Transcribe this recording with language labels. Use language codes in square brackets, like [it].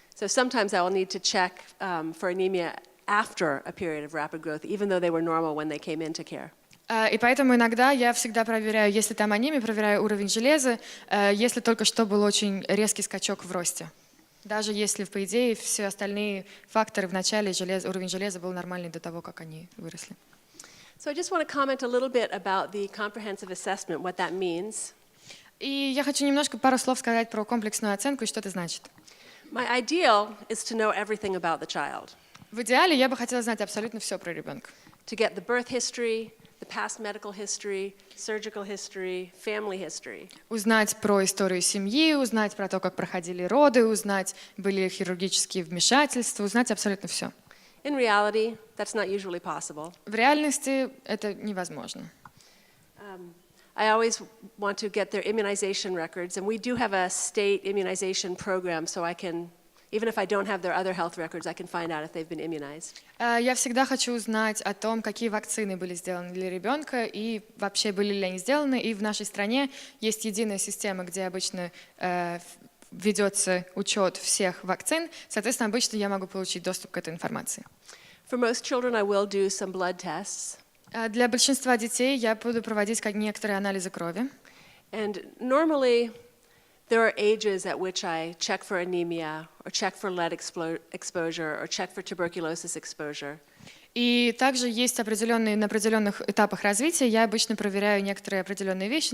[en] So sometimes I will need to check for anemia after a period of rapid growth, even though they were normal when they came into care. [ru] И поэтому иногда я всегда проверяю, если там анемия, проверяю уровень железа, если только что был очень резкий скачок в росте. Даже если, по идее, все остальные факторы в начале уровень железа был нормальный до того, как они выросли. [en] So I just want to comment a little bit about the comprehensive assessment, what that means. [ru] И я хочу немножко пару слов сказать про комплексную оценку и что это значит. [en] My ideal is to know everything about the child. [ru] В идеале я бы хотела знать абсолютно все про ребенка. [en] To get the birth history, the past medical history, surgical history, family history. [ru] Узнать про историю семьи, узнать про то, как проходили роды, узнать, были ли хирургические вмешательства, узнать абсолютно все. [en] In reality, that's not usually possible. [ru] В реальности это невозможно. [en] I always want to get their immunization records, and we do have a state immunization program, so I can, even if I don't have their other health records, I can find out if they've been immunized. [ru] Я всегда хочу узнать о том, какие вакцины были сделаны для ребенка и вообще были ли они сделаны. И в нашей стране есть единая система, где обычно ведется учет всех вакцин. Соответственно, обычно я могу получить доступ к этой информации. [en] For most children, I will do some blood tests. [ru] Для большинства детей я буду проводить некоторые анализы крови. [en] And normally, there are ages at which I check for anemia, or check for lead exposure, or check for tuberculosis exposure. [ru] И также есть на определенных этапах развития я обычно проверяю некоторые определенные вещи.